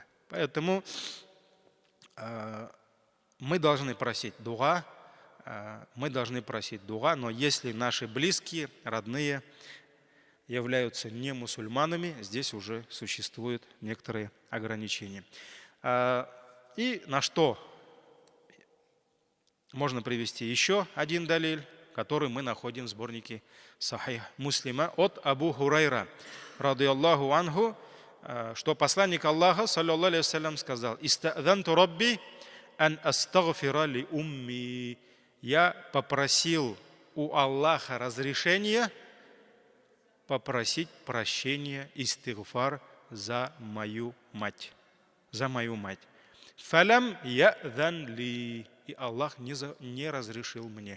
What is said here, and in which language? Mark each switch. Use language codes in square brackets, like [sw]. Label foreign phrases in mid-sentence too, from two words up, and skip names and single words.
[ru] Поэтому мы должны просить дуа, но если наши близкие, родные являются не мусульманами, здесь уже существуют некоторые ограничения. И на что можно привести еще один далиль, который мы находим в сборнике Сахих Муслима от Абу Хурайра, [ar] رضي الله عنه, [ru] что посланник Аллаха, [ar] صلى الله عليه وسلم, [ru] сказал: [ar] «استأذنت ربي أن أستغفر لأمي». [ru] Я попросил у Аллаха разрешения попросить прощения, истигфар за мою мать. [ar] «فلم يأذن لي», [ru] и Аллах не разрешил мне.